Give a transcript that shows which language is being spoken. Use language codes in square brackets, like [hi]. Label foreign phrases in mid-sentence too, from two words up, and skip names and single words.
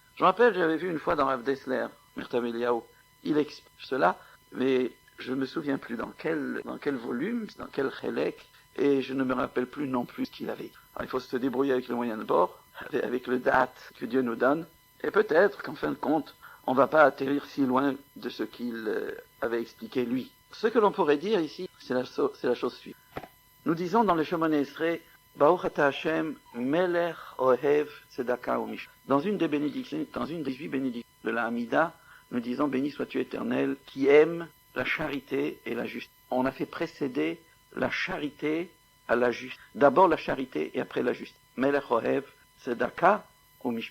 [fr] Je me rappelle, j'avais vu une fois dans Rav Dessler, Mirtam Eliyahu, il explique cela, mais je ne me souviens plus dans quel volume, dans quel chélek, et je ne me rappelle plus non plus ce qu'il avait. Alors, il faut se débrouiller avec le moyen de bord, avec le date que Dieu nous donne, et peut-être qu'en fin de compte, on ne va pas atterrir si loin de ce qu'il avait expliqué lui. Ce que l'on pourrait dire ici, c'est la chose suivante. Nous disons dans le [he] Shemona Esrei, ברוך אתה השם, מלך אוהב צדקה ומש. [fr] Dans une des bénédictions, dans une des 8 bénédictions de la Hamida, nous disons, béni sois-tu éternel, qui aime la charité et la justice. On a fait précéder la charité à la justice. D'abord la charité et après la justice. [he] מלך אוהב צדקה ומש.